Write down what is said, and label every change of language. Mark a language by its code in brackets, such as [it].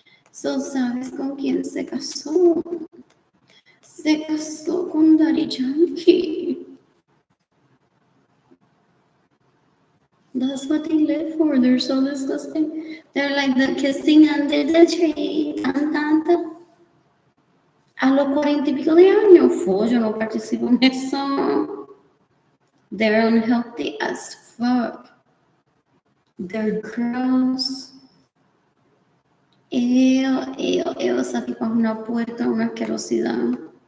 [es] So, ¿sabes con quién se casó? Se casó con Daddy Yankee. [en] That's what they live for. They're so disgusting. They're like the kissing under the tree. Tan. [es] A los 40 y pico de años, yo no participo en eso. [en] They're unhealthy as fuck. They're gross. [es] Esa tipa es una puerta, una asquerosidad.